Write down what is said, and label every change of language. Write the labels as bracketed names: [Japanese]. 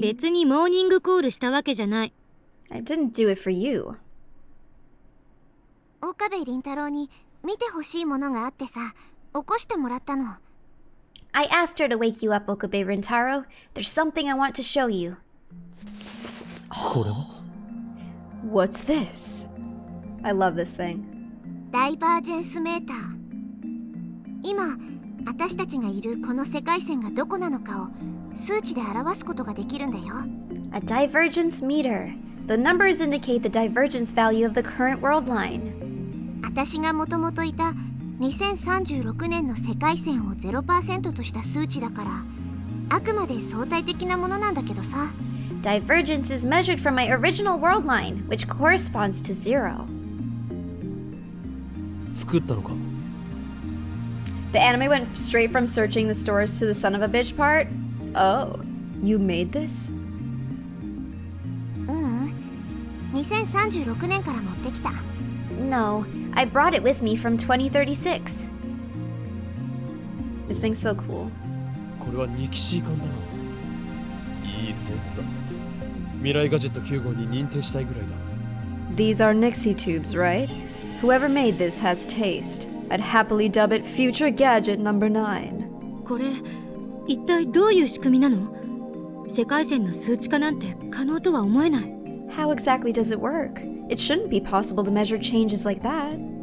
[Japanese] 別にモーニングコールしたわけじゃない。 [English] I didn't do it for you. [Japanese] 岡部倫太郎に見てほしいものがあってさ、起こしてもらったの。 [English] I asked her to wake you up, Okabe Rintaro. There's something I want to show you. [Japanese] これは [English] What's this? I love this thing. [Japanese] ダイバージェンスメーター。今、私たちがいるこの世界線がどこなのかを数値で表すことができるんだよ。 [English] A divergence meter. The numbers indicate the divergence value of the current world line. [Japanese] 私がもともといた2036年の世界線を 0% とした数値だから、あくまで相対的なものなんだけどさ。 [English] Divergence is measured from my original world line, which corresponds to 0. [Japanese] 作ったのか。 [English] The anime went straight from searching the stores to the son of a bitch part? Oh, you made this? [Japanese] 2036年から持ってきた。 [English] No, I brought it with me from 2036. This thing's so cool. [Japanese] これはニキシー缶だな。いいセンスだ。未来ガジェット9号に認定したいぐらいだ。 [English] These are Nixie tubes, right? Whoever made this has taste. I'd happily dub it Future Gadget Number 9. [Japanese] これ一体どういう仕組みなの？世界線の数値化なんて可能とは思えない。 [English] How exactly does it work? It shouldn't be possible to measure changes like that.